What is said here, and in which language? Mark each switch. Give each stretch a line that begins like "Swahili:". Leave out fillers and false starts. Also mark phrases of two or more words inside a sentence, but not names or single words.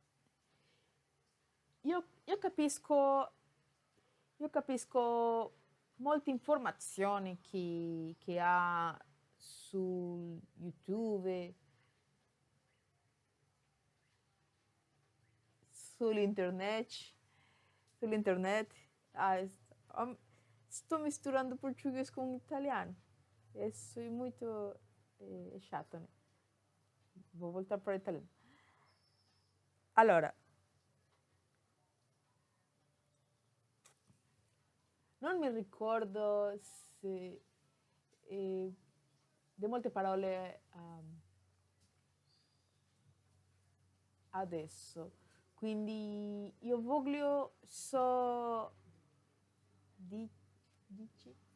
Italian: io capisco molte informazioni che ha su YouTube, sull'internet.
Portuguese: Sto misturando português com italiano. Isso é muito chato, né? Vou voltar para o italiano.
Italian: Allora, non mi ricordo se di molte parole adesso, quindi io voglio dici?